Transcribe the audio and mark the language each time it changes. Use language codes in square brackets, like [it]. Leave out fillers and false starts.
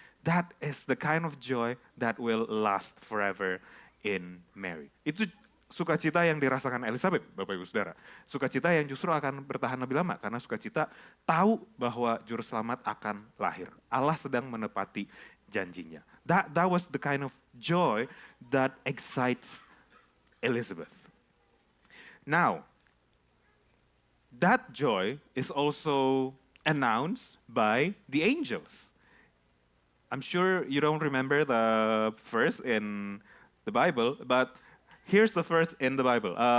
[en] That is the kind of joy that will last forever in Mary. [id] Itu sukacita yang dirasakan Elizabeth, Bapak Ibu Saudara. Sukacita yang justru akan bertahan lebih lama karena sukacita tahu bahwa juru selamat akan lahir. Allah sedang menepati janjinya. [en] That was the kind of joy that excites Elizabeth. Now, that joy is also announced by the angels. I'm sure you don't remember the verse in the Bible, but here's the verse in the Bible.